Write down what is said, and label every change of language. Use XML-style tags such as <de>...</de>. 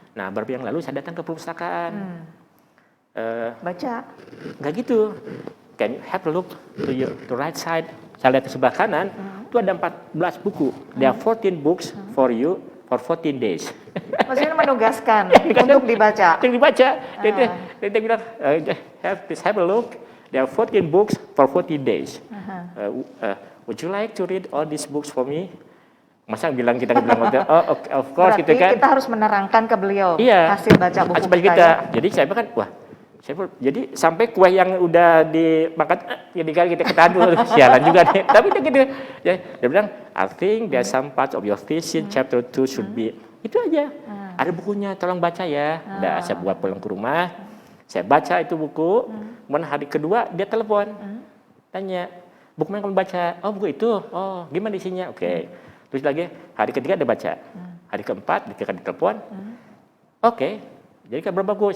<id>Nah, beberapa yang lalu saya datang ke perpustakaan. Baca. Nggak gitu.</id> <en>Can you have a look to right side?</en> <id>Saya lihat ke sebelah kanan, itu ada 14 buku.</id> <en>There are 14 books for you for 14 days.</en> <id>Maksudnya menugaskan untuk dibaca. Yang dibaca. Dia bilang,</id> <en>have a look. There are 14 books for 14 days. Would you like to read all these books for me?</en> <id>Masa kita bilang,</id> <en>oh of course.</en> <id>Berarti gitu kan. kita harus menerangkan ke beliau hasil baca buku hasil baca kita. Jadi saya kan, wah, jadi sampai kue yang udah dimakan, jadi kan kita ketahui, sialan juga nih. Tapi dia bilang,</id> <en>I think there's some parts of your thesis chapter 2 should be.</en> <id>Itu aja. Ada bukunya, tolong baca ya. Udah saya buat pulang ke rumah. Saya baca itu buku. Kemudian hari kedua dia telepon. Tanya, buku yang kamu baca? Oh, buku itu. Oh, gimana isinya? Oke. Terus lagi, hari ketiga dia baca. Hari keempat dia ditelepon. Oke. Jadi kan berapa buku?</id>